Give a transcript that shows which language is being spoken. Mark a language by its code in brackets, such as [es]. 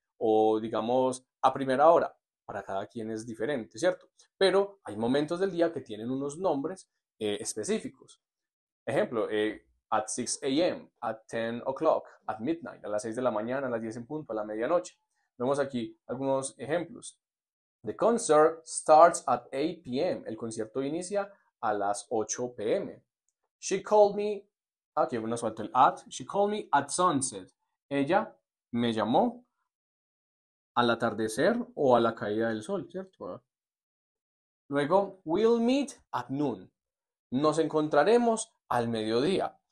[es] O digamos, a primera hora, para cada quien es diferente, ¿cierto? Pero hay momentos del día que tienen unos nombres específicos. Ejemplo, [en] at 6 a.m., at 10 o'clock, at midnight, [es] a las 6 de la mañana, a las 10 en punto, a la medianoche. Vemos aquí algunos ejemplos. [en] The concert starts at 8 p.m. [es] El concierto inicia a las 8 p.m. [en] She called me, [es] aquí bueno, suelto el at. [en] She called me at sunset. [es] Ella me llamó al atardecer o a la caída del sol, ¿cierto? Luego, [en] we'll meet at noon. [es] Nos encontraremos al mediodía.